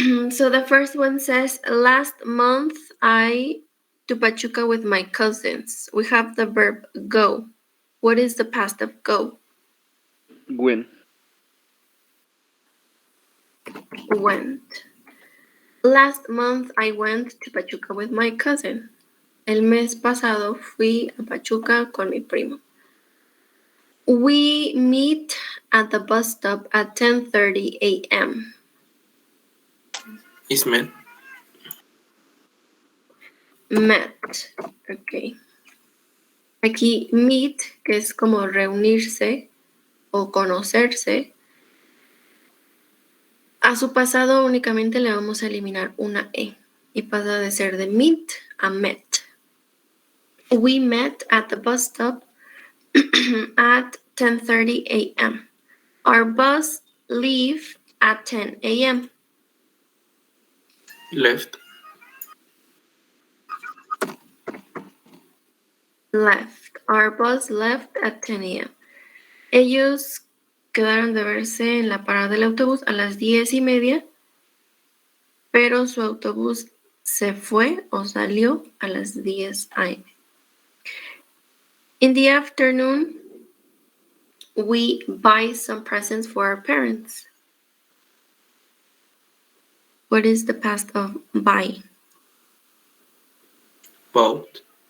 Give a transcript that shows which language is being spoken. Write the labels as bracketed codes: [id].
[en] So the first one says, last month I to Pachuca with my cousins. We have the verb go. What is the past of go? When. Went. Last month I went to Pachuca with my cousin. [es] El mes pasado fui a Pachuca con mi primo. [en] We meet at the bus stop at 10:30 a.m. Is met. met. Ok. [es] Aquí meet, que es como reunirse o conocerse. A su pasado únicamente le vamos a eliminar una E y pasa de ser de meet a met. [en] We met at the bus stop at 10:30 a.m. Our bus leave at 10 a.m. Left. Left. Our bus left at 10 a.m. [es] Ellos quedaron de verse en la parada del autobús a las 10:30, pero su autobús se fue o salió a las 10 a.m. [en] In the afternoon, we buy some presents for our parents. What is the past of buy? Bought.